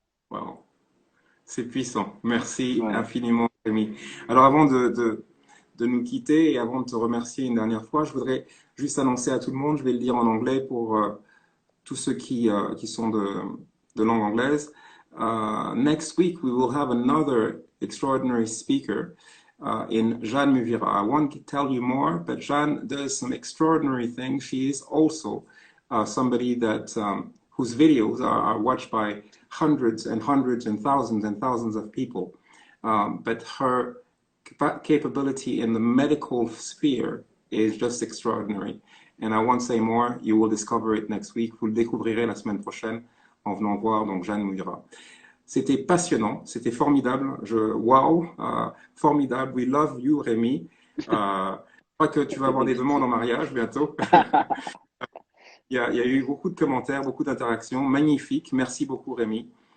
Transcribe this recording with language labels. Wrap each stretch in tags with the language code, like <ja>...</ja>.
<fr>Wow. C'est puissant. Merci Voilà. infiniment, Rémi. Alors, avant de nous quitter et avant de te remercier une dernière fois, je voudrais juste annoncer à tout le monde, je vais le dire en anglais pour tous ceux qui sont de langue anglaise.</fr> <en>Next week, we will have another extraordinary speaker in Jeanne Muvira. I won't tell you more, but Jeanne does some extraordinary things. She is also somebody that whose videos are watched by hundreds and hundreds and thousands of people. But her capability in the medical sphere is just extraordinary. And I won't say more, you will discover it next week.</en> <fr>Vous le découvrirez la semaine prochaine en venant voir donc Jeanne Mouira. C'était passionnant, c'était formidable. Wow, formidable.</fr> <en>We love you, Rémi.</en> <fr>Je crois que tu vas avoir des demandes en mariage bientôt. Il y a eu beaucoup de commentaires, beaucoup d'interactions. Magnifique. Merci beaucoup, Rémi.</fr>